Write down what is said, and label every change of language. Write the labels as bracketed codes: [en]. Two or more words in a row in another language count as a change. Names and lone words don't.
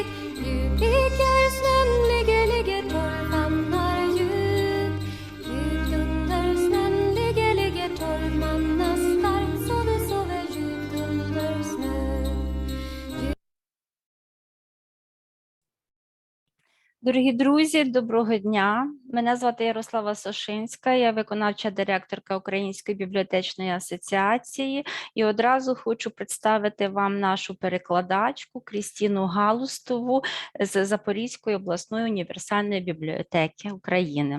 [sv] Djup ligger snön, ligger torr, famnar djup. Djupt under snön ligger torr, manna stark. Sover djupt under snön. [uk] Дорогі друзі, доброго дня. Мене звати Ярослава Сошинська, я виконавча директорка Української бібліотечної асоціації. І одразу хочу представити вам нашу перекладачку Крістіну Галустову з Запорізької обласної універсальної бібліотеки України.